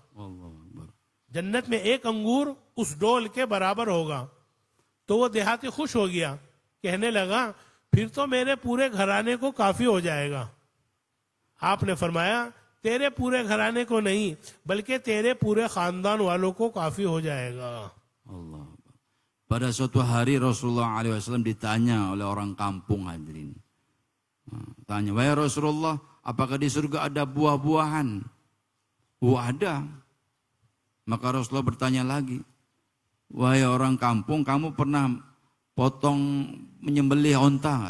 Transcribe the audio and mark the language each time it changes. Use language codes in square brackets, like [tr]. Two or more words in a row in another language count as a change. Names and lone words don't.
[hi] जन्नत में एक अंगूर उस डोल के बराबर होगा. तो वो देहाती खुश हो गया, कहने लगा फिर तो मेरे पूरे घराने को काफी हो जाएगा. आपने फरमाया तेरे पूरे घराने को नहीं बल्कि तेरे पूरे खानदान वालों को काफी हो जाएगा. Allah. [ms] Pada suatu hari Rasulullah SAW ditanya oleh orang kampung hadirin. Tanya, wahai Rasulullah, apakah di surga ada buah-buahan? Oh ada. Maka Rasulullah bertanya lagi, wahai orang kampung, kamu pernah menyembelih onta nggak?